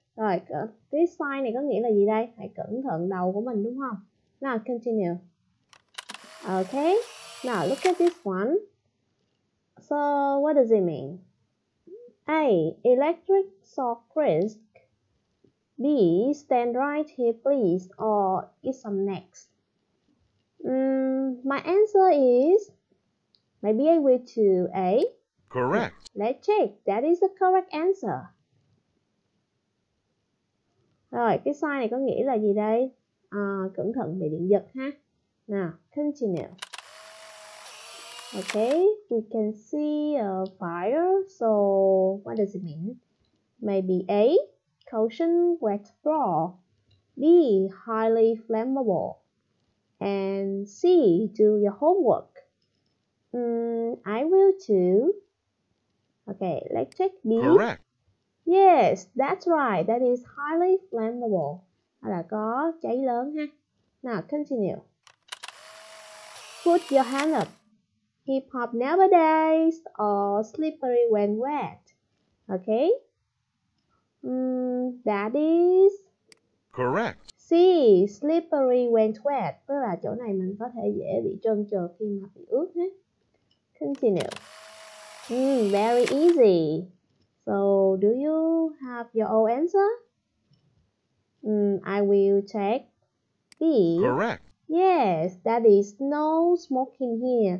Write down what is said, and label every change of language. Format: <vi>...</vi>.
<vi>Rồi, cái sign này có nghĩa là gì đây? Hãy cẩn thận đầu của mình đúng không?</vi> <en>Now, continue. Okay, now look at this one. So, what does it mean? A. Electric socket. B. Stand right here please, or is some next? My answer is, maybe I will choose A. Correct. Let's check, that is the correct answer.</en> <vi>Rồi, cái sign này có nghĩa là gì đây? Cẩn thận bị điện giật ha. Nào,</vi> <en>continue. Okay, we can see a fire. So, what does it mean? Maybe A. Caution wet floor. B. Highly flammable. And C. Do your homework. I will choose. Okay, let's check B. Correct. Yes, that's right. That is highly flammable.</en> <vi>Là có cháy lớn ha.</vi> <en>Now, continue. Put your hand up. Hip hop nowadays or slippery when wet. Okay. That is Correct. C. Slippery when wet.</en> <vi>Tức là chỗ này mình có thể dễ bị trơn trượt khi mà bị ướt hết.</vi> <en>Continue. Very easy. So, do you have your own answer? I will check B. Correct. Yes, that is no smoking here.</en>